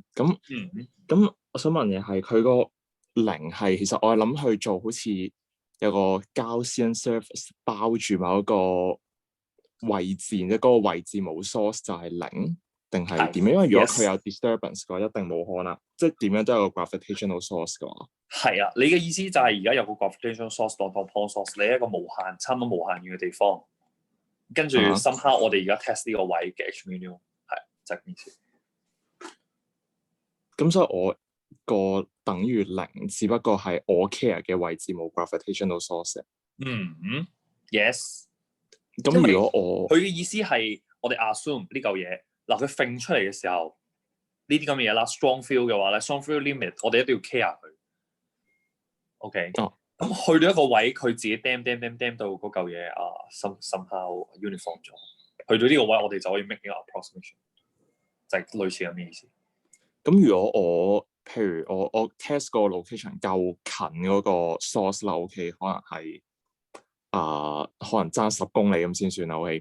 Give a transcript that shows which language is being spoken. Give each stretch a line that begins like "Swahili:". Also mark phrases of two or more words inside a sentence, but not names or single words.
Cantonese: 咁我想問嘅係佢個零係，其實我係諗去做好似有個
English: Gaussian surface
Cantonese: 包住某一個位置，即係嗰個位置冇 source 就係零，定係點樣？因為如果佢有 disturbance 嘅話，一定冇可能，即係點樣都有個
English: gravitational source
Cantonese: 嘅話。係啊，你嘅意思就係而家有個
English: gravitational source
Cantonese: 當
English: point source，
Cantonese: 你喺一個差唔多無限遠嘅地方，跟住深刻我哋而家 test 呢個位嘅 h mu 係就係咁意思。咁所以我個等於零，只不過係我 care 嘅位置冇
English: gravitational source。
Cantonese: yes。咁如果佢嘅意思係我哋 assume 呢嚿嘢嗱，佢揈出嚟嘅時候呢啲咁嘅嘢啦 ，
English: strong field
Cantonese: 嘅話咧 ，
English: strong field limit
Cantonese: 我哋一定要 care 佢。OK。咁去到一個位，佢自己 dam 到嗰嚿嘢
English: somehow uniform
Cantonese: 咗。去到呢個位，我哋就可以 make 呢個 approximation， 就係類似咁嘅意思。咁如果譬如我 test 個 location 夠近嗰個 source 啦 ，OK， 可能係可能爭10公里咁先算啦 ，OK。